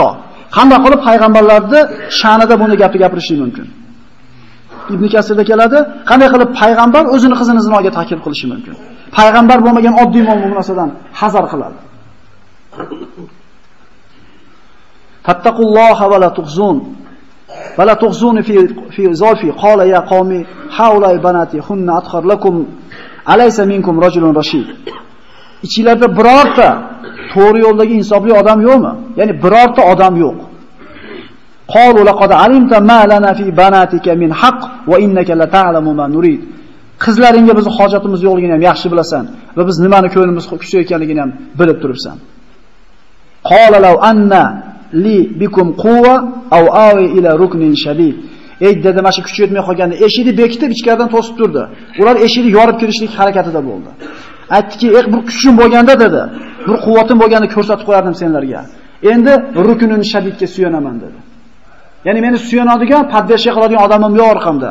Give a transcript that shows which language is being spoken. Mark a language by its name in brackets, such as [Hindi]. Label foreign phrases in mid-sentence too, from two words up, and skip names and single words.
[Uzbek] Qanday qilib payg'ambarlarning sha'nida buni gapirishi mumkin? Ibn Kasirda keladi, qanday qilib payg'ambar o'zini qizini zinoga taklif qilishi mumkin? Payg'ambar bo'lmagan oddiy mo'min narsadan hazar qiladi. [Arabic] فاتقوا الله ولا تخزون. ولا تخزون في ضيفي قال يا قوم هؤلاء بناتي هن أطهر لكم أليس منكم رجل رشيد. [Uzbek] Ichingizda birorta to'g'ri yo'ldagi insofli odam yo'qmi? Ya'ni birorta odam yo'q. [Arabic] قالوا لقد علمت ما لنا في بناتك من حق وإنك لتعلم ما نريد. [Uzbek] Qizlaringga bizning hojatimiz yo'qligini ham yaxshi bilasan va biz nimani ko'nglimiz kuchayotganligini ham bilib turibsan. [Arabic] قال لو أن لي بكم قوة أو آوي إلى ركن شديد. [Uzbek] Dedi, mana shu kuch yetmay qolganda eshikni bekitib ichkaridan to'sib turdi. Ular eshikni yorib kirishlik harakatida bo'ldi. Aytdiki, bir kuchim bo'lganda dedi, bir quvvatim bo'lganda ko'rsatib qo'yardim senlarga. Endi [Arabic] ركن شديدga [Uzbek] suyanaman dedi. Ya'ni meni suyanadigan, padbesha qiladigan odamim yo'q orqamda.